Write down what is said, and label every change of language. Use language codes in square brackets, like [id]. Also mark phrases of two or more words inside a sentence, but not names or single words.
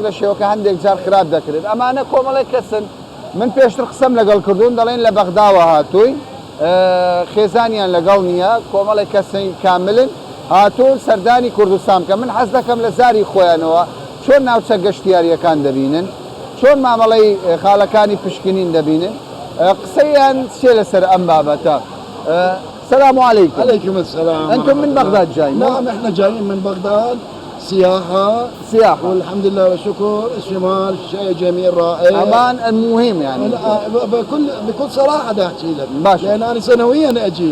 [ckb] لە شێوەکە هەندێک جار خراپ دەکرێت ئەمانە کۆمەڵی کەسن من پێشتر قسەم لەگەڵ کردوون دەڵێن لە بەغداوە هاتووی خێزانیان لەگەڵ نییە کۆمەڵی کەسی کاملن هاتوون سەردانی کوردستان کە من حەز دەکەم لە زاری خۆیانەوە چۆن ناوچە گەشتیاریەکان دەبینن چۆن مامەڵەی خاڵەکانی پشکنین دەبینن قسەیان چێ لەسەر ئەم بابەتە [ar] السلام عليكم. عليكم السلام. أنتم من بغداد جايين؟ نعم احنا جايين من بغداد سياحة والحمد لله والشكر. الشمال شيء جميل رائع. أمان المهم يعني. بكل صراحة دا أحكي لك. باشا. لأن أنا سنويا أجي.